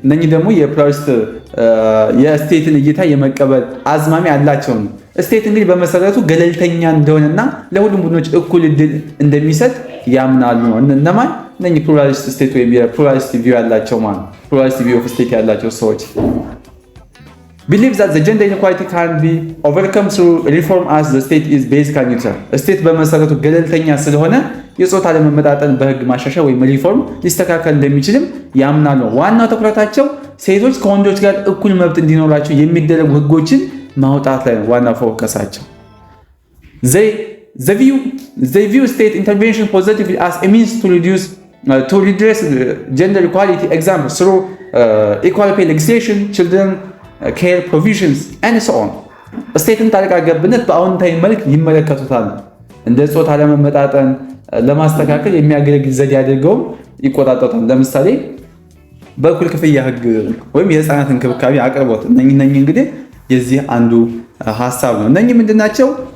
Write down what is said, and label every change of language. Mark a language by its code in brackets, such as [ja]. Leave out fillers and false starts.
[am] እነኚህ ደግሞ የፕሉራሊስት የስቴትን እይታ የመቀበል አዝማሚ አላቸው ነው። ስቴት እንግዲህ በመሰረቱ ገለልተኛ እንደሆነና ለሁሉም ቡድኖች እኩል እድል እንደሚሰጥ ያምናሉ ነው። እነማን? እነኚህ ፕሉራሊስት ስቴት ወይም የፕሉራሊስት ቪው ያላቸው ማለት ፕሉራሊስት ቪው ኦፍ ስቴት ያላቸው ሰዎች [en] believe that the gender inequality can be overcome through reform as the state is basically neutral. [am] ስቴት በመሰረቱ ገለልተኛ ስለሆነ የጾታ ለመመጣጠን በህግ ማሻሻያ ወይም ሪፎርም ሊስተካከል እንደሚችልም ያምናሉ። ዋናው ትኩረታቸው ሴቶች ከወንዶች ጋር እኩል መብት እንዲኖራቸው የሚደረጉ ህጎችን ማውጣት ላይ ነው ዋናው ፎከሳቸው። [en] they view state intervention positively as a means to redress gender equality, examples through equal pay legislation, children care provisions, and so on. [am] ስቴትን ጣልቃ ገብነት በአዎንታዊ መልክ ይመለከቱታል። እንደ ጾታ ለመመጣጠን ለማስተካከል የሚያገለግል ዘዴ አድርገው ይቆጣጠሩታል። ለምሳሌ በእኩል ክፍያ ህግ ወይም የህፃናት እንክብካቤ አቅርቦት እነኚህ እንግዲህ የዚህ አንዱ ሐሳብ ነው። እነኚህ ምንድናቸው?